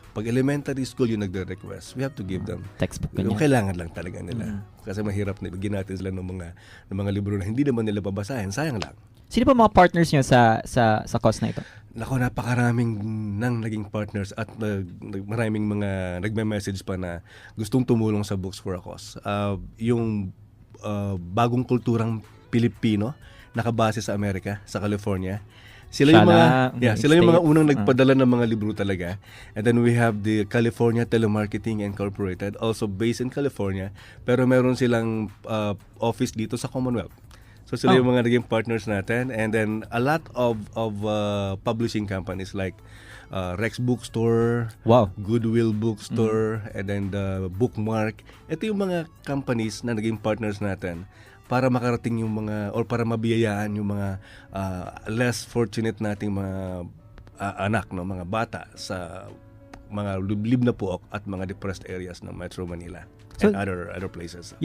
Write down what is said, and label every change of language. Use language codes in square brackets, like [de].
[en] Pag elementary school [tl] yung nagre-request, [en] we have to give them textbook [tl] yung kailangan lang talaga nila. Kasi mahirap na ibigyan natin sila ng mga libro na hindi naman nila babasahin. Sayang lang. Sino pa mga partners niyo sa cause na ito? Nako, napakaraming nang naging partners at maraming mga nagme-message pa na gustong tumulong sa Books for a Cause. Yung bagong kulturang Pilipino nakabase sa Amerika, sa California. Sila yung mga unang nagpadala ng mga libro talaga. [en] And then we have the California Telemarketing Incorporated, also based in California, [tl] pero meron silang [en] office [tl] dito sa [en] Commonwealth. [tl] So sila yung mga naging partners natin. [en] And then a lot of publishing companies like Rex Bookstore, Goodwill Bookstore, and then the Bookmark. [tl] Ito yung mga companies na naging partners natin para makarating yung mga, or para mabiyayaan yung mga [en] less fortunate [tl] nating mga anak, no, mga bata sa mga liblib na puok at mga [en] depressed areas [tl] ng Metro Manila [en] and other places.